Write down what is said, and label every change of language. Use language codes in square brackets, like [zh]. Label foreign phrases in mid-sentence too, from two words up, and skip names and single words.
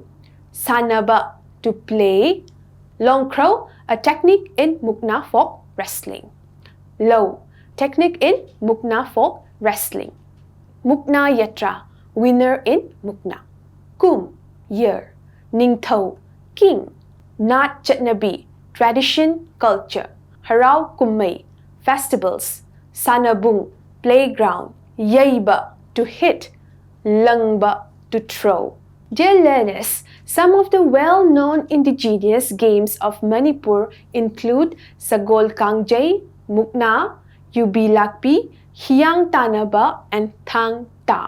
[en] Sanaba, to play. Long crow, a technique in Mukna folk wrestling. Low, technique in Mukna folk wrestling. [mni] Mukna Yatra, [en] winner in Mukna. Kum, year. Ningthau, king. [mni] Nat Chatnabi, [en] tradition, culture. [mni] Harau Kummai, [en] festivals. Sanabung, playground. Yaiba, to hit. Langba, to throw. Dear learners, some of the well-known indigenous games of Manipur include Sagol Kangjay, Mukna, Yubi Lakpi, Hiyang Tanaba, and Thang Ta.